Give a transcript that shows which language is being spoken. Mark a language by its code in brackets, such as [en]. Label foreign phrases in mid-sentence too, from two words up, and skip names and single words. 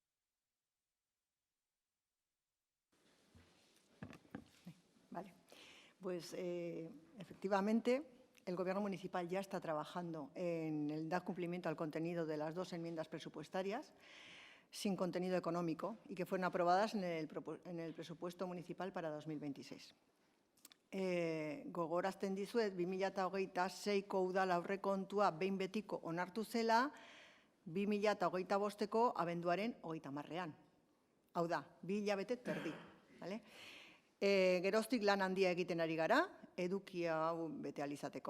[es] Vale. Pues efectivamente, el Gobierno municipal ya está trabajando en el dar cumplimiento al contenido de las 2 enmiendas presupuestarias sin contenido económico y que fueron aprobadas en el presupuesto municipal para 2026. [eu] Gogorazten dizuet, 2026ko udal aurrekontua behin betiko onartu zela 2025ko abenduaren 30ean. Hau da, 2 hilabete terdi. Geroztik lan handia egiten ari gara, edukia hau bete ahal izateko.